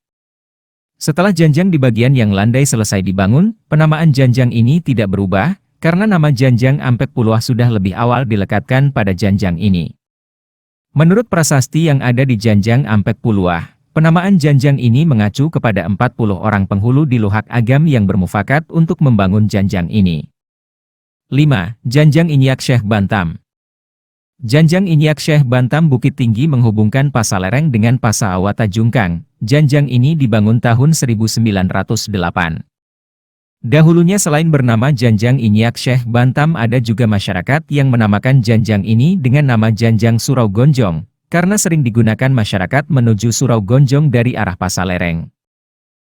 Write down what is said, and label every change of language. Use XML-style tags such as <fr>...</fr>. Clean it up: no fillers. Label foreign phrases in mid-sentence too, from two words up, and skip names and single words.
<id>Setelah janjang di bagian yang landai selesai dibangun, penamaan janjang ini tidak berubah, karena nama Janjang Ampek Puluah sudah lebih awal dilekatkan pada janjang ini. Menurut prasasti yang ada di Janjang Ampek Puluah, penamaan janjang ini mengacu kepada 40 orang penghulu di Luhak Agam yang bermufakat untuk membangun janjang ini. 5. Janjang Inyak Syekh Bantam. Janjang Inyak Syekh Bantam Bukit Tinggi menghubungkan Pasa Lereng dengan Pasa Awata Jungkang. Janjang ini dibangun tahun 1908. Dahulunya selain bernama Janjang Inyak Syekh Bantam ada juga masyarakat yang menamakan janjang ini dengan nama Janjang Surau Gonjong, karena sering digunakan masyarakat menuju Surau Gonjong dari arah Pasa Lereng.</id>